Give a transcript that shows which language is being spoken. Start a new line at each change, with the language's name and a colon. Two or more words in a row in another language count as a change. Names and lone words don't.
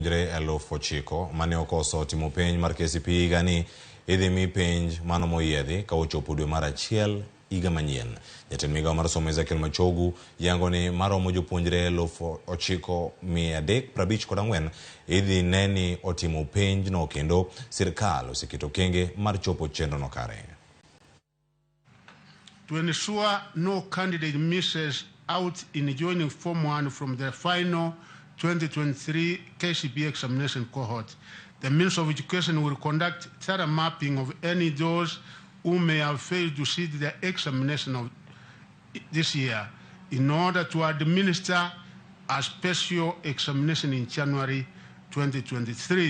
Luo (Kenya and Tanzania): Jopuonjre 9,000 mane okoso timo penj mar KCPE gani idhi mi penj mano moyiedhi ka ochopo dwe mar achiel higa manyien. Jatend migawo mar somo Ezekiel Machogu yango ni maromo jopuonjre 9,354 idhi neni otimo penj no kendo sirkal oseketo kenge mar chopo chenro no kare.
English: To ensure no candidate misses out in joining Form 1 from the final 2023 KCPE examination cohort, the Ministry of Education will conduct thorough mapping of any those who may have failed to sit the examination of this year in order to administer a special examination in January 2023.